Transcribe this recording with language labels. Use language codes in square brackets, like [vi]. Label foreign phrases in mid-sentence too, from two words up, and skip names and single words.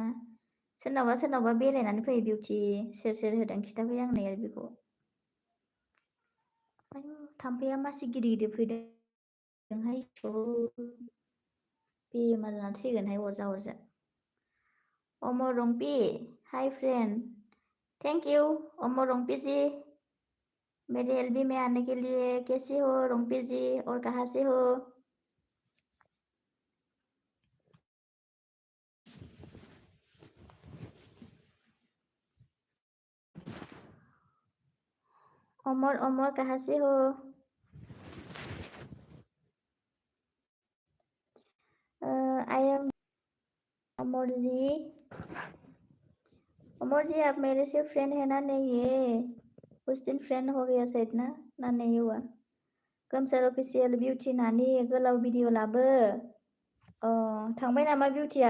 [brx] सोरनावबा बेरायनानै फै बिउटि। सोर होदों खिथाफै आंनो एलबिखौ। आयु थाम्फैया मासे गिदिर फैदोंहाय। बेमार जाना थैगोनहाय अरजा। [hi] अमर रंपि [en] hi friend thank you [hi] ओमो रोंगपी जी मेरी एलबी में आने के लिए। कैसे हो रोंगपी जी और कहाँ से हो? ओमर ओमर कहाँ से हो? [en] I am अमर जी। [hi] अमर जी आप मेरे से फ्रेंड है ना? नहीं है। उस दिन फ्रेंड हो गया शायद ना नहीं हुआ। [brx] गोमसार अफिसियेल बिउटि नानि गोलाव भिडिअ लाबो। अ थांबाय नामा बिउटिया?